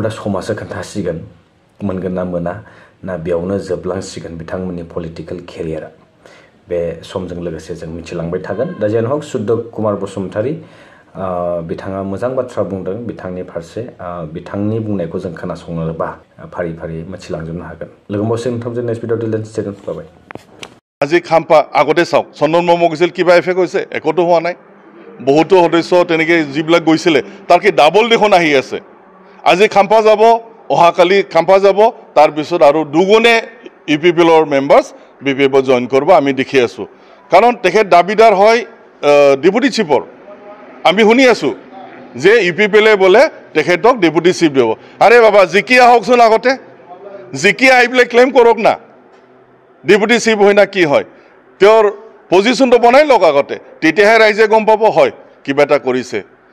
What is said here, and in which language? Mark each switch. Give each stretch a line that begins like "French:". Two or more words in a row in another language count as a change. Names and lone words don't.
Bodo: दा समासो खोन्थासिगोन मोनगोन ना मोना ना बेयावनो जोबलांसिगोन बिथांमोननि पलिटिकेल केरियारा बे समजों लोगोसे जों मिथिलांबाय थागोन दा जियानो हक सुदक कुमार बसुमतारी बिथाङा मोजां बाथ्रा बुंदों बिथांनि फारसे बिथांनि बुंनायखौ जों खोनासङोबा फारि मिथिलांजोबनो हागोन लोगो मोनसे नोंथांजों
English: next video
Bodo: दिलेन स्टेटमेन्ट पाबाय
Assamese: আজি খাম্পা আগতে চাওক চন্দন ব্ৰহ্ম গৈছিল কিবা এফেক্ট হৈছে একোটো হোৱা নাই বহুতো সদস্য তেনেকে যিবিলাক গৈছিলে তাৰ কি ডাবল দেখোন আহি আছে আজি খাম্পা যাব অহাকালি খাম্পা যাব তাৰ পিছত আৰু দুগুণে ইউপিপিএলৰ মেম্বাৰ্ছ বিপিএফত জইন কৰিব আমি দেখি আছো কাৰণ তেখেত দাবিদাৰ হয় ডেপুটি চিফৰ আমি শুনি আছো যে ইউপিপিএলে বলে তেখেতক
English: deputy chief
Assamese: দিব আৰে বাবা জিকি আহকচোন আগতে জিকি আহি পেলাই ক্লেইম কৰক না
English: deputy chief
Assamese: হয় না কি হয় তেওঁৰ পজিশ্যনটো বনাই লওক আগতে তেতিয়াহে ৰাইজে গম পাব হয় কিবা এটা কৰিছে